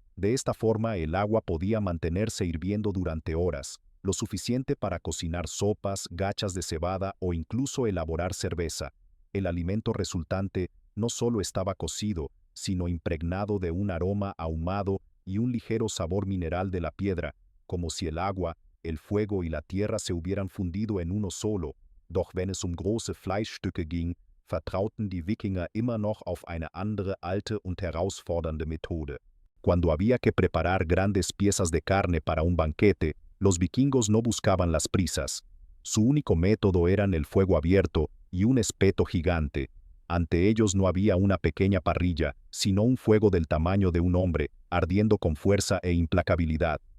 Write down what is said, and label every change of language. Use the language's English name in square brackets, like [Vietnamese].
[Spanish] De esta forma el agua podía mantenerse hirviendo durante horas, lo suficiente para cocinar sopas, gachas de cebada o incluso elaborar cerveza. El alimento resultante no solo estaba cocido, sino impregnado de un aroma ahumado y un ligero sabor mineral de la piedra, como si el agua, el fuego y la tierra se hubieran fundido en uno solo. [German] Doch wenn es große Fleischstücke ging, vertrauten die Wikinger immer noch auf eine andere alte und herausfordernde Methode. [Spanish] Cuando había que preparar grandes piezas de carne para un banquete, los vikingos no buscaban las prisas. Su único método eran el fuego abierto y un espeto gigante. Ante ellos no había una pequeña parrilla, sino un fuego del tamaño de un hombre, ardiendo con fuerza e implacabilidad.